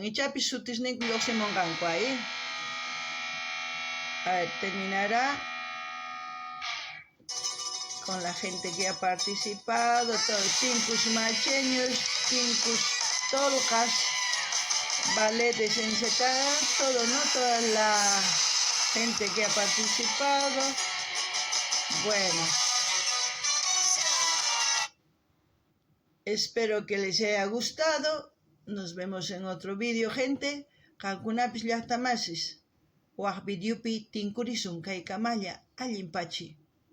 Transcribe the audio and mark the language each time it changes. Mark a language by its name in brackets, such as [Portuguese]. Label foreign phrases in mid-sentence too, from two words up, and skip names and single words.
[Quechua] Ichapis sutisninku lluqsimunqanku [Spanish] ahí. A ver, terminará con la gente que ha participado, todos, Tincus Macheños, Tincus Tolcas, Ballet de Sensetada, todo, ¿no? Toda la gente que ha participado. Bueno, espero que les haya gustado. Nos vemos en otro vídeo, gente. [Quechua] Qankunapis llaqtamasis waq videopi tinkurisun kay kamalla allinpachi.